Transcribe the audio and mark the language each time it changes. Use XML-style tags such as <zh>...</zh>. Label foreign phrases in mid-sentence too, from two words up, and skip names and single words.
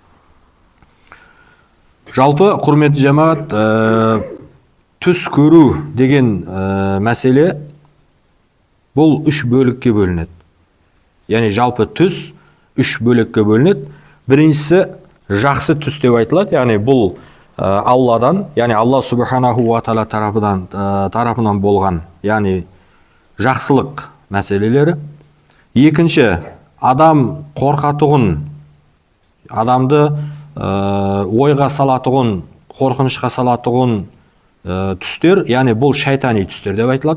<kk>Жалпы құрметті жамағат, түс көру деген мәселе бұл үш бөлікке бөлінеді. Яғни жалпы түс үш бөлікке бөлінеді. Біріншісі жақсы түс деп айтылады, яғни бұл Алладан, яғни Алла</kk> <ar>سبحانه وتعالى</ar> <kk>тарапынан болған, яғни жақсылық мәселелері. Екінші, адам қорқатұғын, адамды ойға салатұғын қорқынышқа салатұғын түстер, яғни бұл шайтани түстер деп айтылады.</kk>